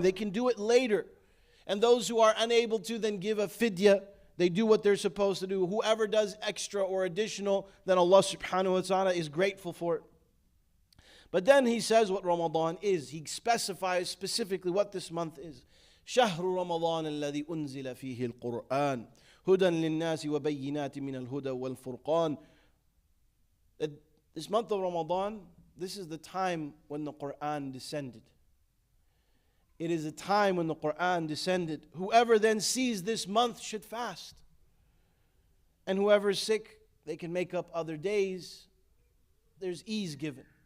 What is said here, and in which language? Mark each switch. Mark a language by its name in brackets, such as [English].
[English] They can do it later. And those who are unable to then give a fidya, they do what they're supposed to do. Whoever does extra or additional, then Allah subhanahu wa ta'ala is grateful for it. But then He says what Ramadan is. He specifies specifically what this month is. [Arabic] شهر رمضان الذي أنزل فيه القرآن هدى للناس وبينات من الهدى والفرقان. [English] This month of Ramadan, this is the time when the Quran descended. It is a time when the Quran descended. Whoever then sees this month should fast. And whoever is sick, they can make up other days. There's ease given.